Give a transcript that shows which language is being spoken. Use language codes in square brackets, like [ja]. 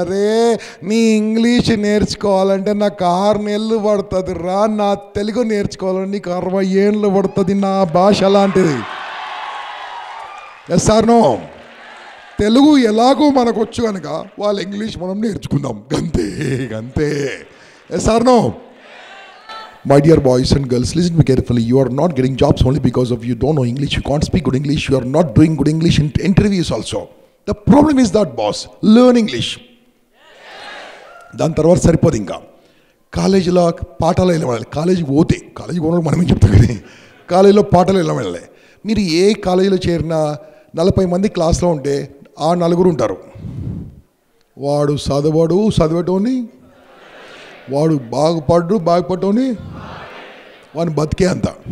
[te] అరే నీ ఇంగ్లీష్ నేర్చుకోవాలంటే నాకు 6 నెలలు పడుతుంది రా, నా తెలుగు నేర్చుకోవాలంటే నీకు 60 ఏళ్ళు పడుతుంది. నా భాష అలాంటిది. [en] Yes or no? [te] తెలుగు ఎలాగో మనకు వచ్చు కనుక వాళ్ళ ఇంగ్లీష్ మనం నేర్చుకుందాం, అంతే. [en] Yes or no? My dear boys and girls, listen to me carefully. You are not getting jobs only because of you don't know English. You can't speak good English. You are not doing good English in interviews also. The problem is that, boss, learn English. [te] దాని తర్వాత సరిపోదు. ఇంకా కాలేజీలో పాఠాలు ఎలా వెళ్ళాలి? కాలేజీకి పోతే మనం ఏం చెప్తాం కానీ కాలేజీలో పాఠాలు ఎలా వెళ్ళాలి? మీరు ఏ కాలేజీలో చేరినా 40 మంది క్లాస్లో ఉంటే ఆ 4 ఉంటారు. వాడు చదివేటోని, వాడు బాగుపడ్డోని, వాడిని బతికే అంత.